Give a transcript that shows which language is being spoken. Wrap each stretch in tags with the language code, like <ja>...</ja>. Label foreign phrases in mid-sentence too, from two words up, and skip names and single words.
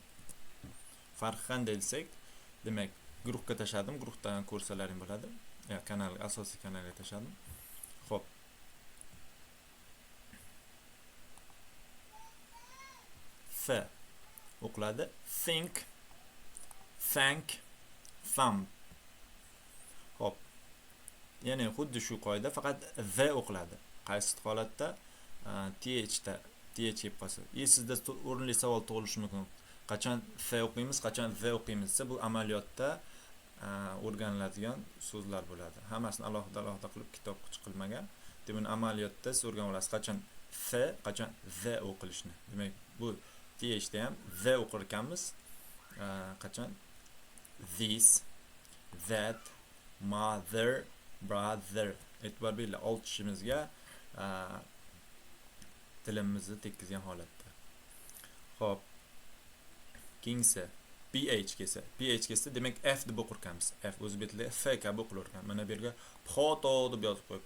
<uz>Farqi qanday desak, demak guruhga tashladim, guruhdan ko'rsalaring bo'ladi. Kanal, asosiy kanalga tashladim. Xo'p. F o'qiladi.</uz> <en>Think, thank, thumb.</en> <uz>Xo'p. Ya'ni xuddi shu qoida, faqat v o'qiladi. Qaysi holatda? th kelib qolsa. Sizda o'rinli savol tug'ilishi mumkin. Qachon f o'qiymiz, qachon v o'qiymiz desa, bu amaliyotda o'rganiladigan so'zlar bo'ladi. Hammasini alohida qilib kitob chiqilmagan. Demak, amaliyotda siz o'rganib olasiz qachon f, qachon v o'qilishni. Demak, bu th da ham v o'qir ekanmiz. Qachon</uz> <en>this, that, mother, brother.</en> <uz>E'tibor beringlar, old tishimizga tilimizni tekizgan holatda. Xo'p. Keyingisi ph kelsa, demak f deb o'qir ekanmiz. F o'zbek tilida f kabi o'qilar ekan. Mana bu yerga photo deb yozib qo'yibdi.</uz>